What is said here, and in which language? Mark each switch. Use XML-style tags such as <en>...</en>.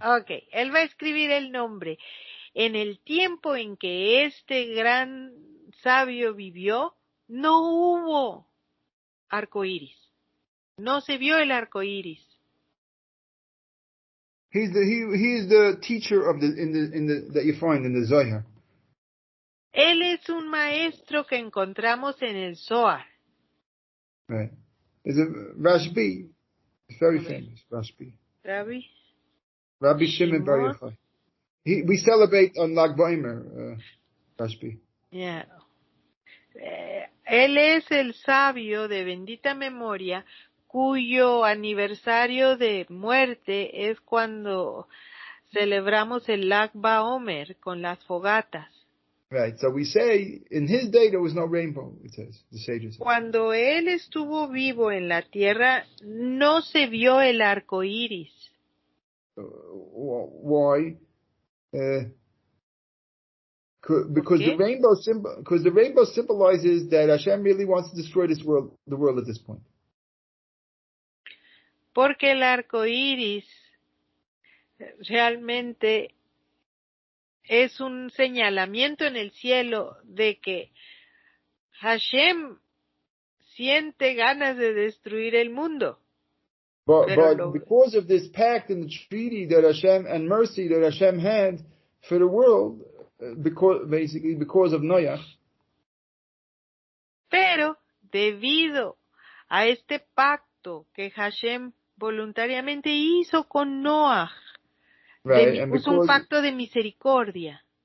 <es>Okay, él va a escribir el nombre. En el tiempo en que este gran sabio vivió, no hubo arco iris. No se vio el arco iris.</es> <en>He's the teacher of that you find in the Zohar.</en> <es>Él es un maestro que encontramos en el Zohar.</es> <en>Right. There's a Rashbi. It's very famous, Rashbi. Rabbi Shimon Bar Yochai. We celebrate on Lag Baimer, Rashbi. Yeah.</en> <es>Él es el sabio de bendita memoria cuyo aniversario de muerte es cuando celebramos el Lag BaOmer con las fogatas.</es> <en>Right, so we say, in his day there was no rainbow, it says, the sages say.</en> <es>Cuando él estuvo vivo en la tierra, no se vio el arco iris.</es> <en>Why? Because the rainbow symbolizes that Hashem really wants to destroy the world at this point.</en> <es>Porque el arco iris realmente es un señalamiento en el cielo de que Hashem siente ganas de destruir el mundo.</es> <en>But because of this pact and the treaty that Hashem and mercy that Hashem had for the world, because of Noach.</en> <es>Pero debido a este pacto que Hashem voluntariamente hizo con Noach,</es> <en>Right, and</en> <es>puso un pacto de misericordia.</es>